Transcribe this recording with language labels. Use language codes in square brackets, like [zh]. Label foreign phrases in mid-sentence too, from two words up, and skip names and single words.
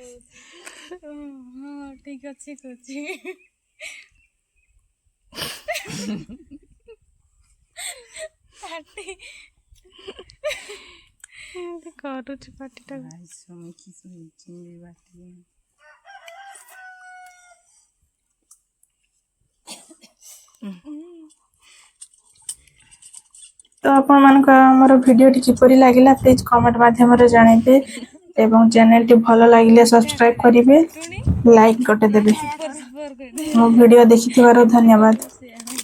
[or] ହଁ ଠିକ ଅଛି କହୁଛି ପାଟି ଏମିତି କରୁଛି ପାଟିଟାକୁ Ay, son que son chingue bati. ତ ଆପଣମାନଙ୍କ ଆମର ଭିଡ଼ିଓଟି କିପରି ଲାଗିଲା [en] please comment [or] ମାଧ୍ୟମରେ ଜଣାଇବେ ଏବଂ ଚ୍ୟାନେଲଟି ଭଲ ଲାଗିଲେ ସବସ୍କ୍ରାଇବ୍ କରିବେ ଲାଇକ୍ ଗୋଟେ ଦେବେ ମୋ ଭିଡ଼ିଓ ଦେଖିଥିବାରୁ ଧନ୍ୟବାଦ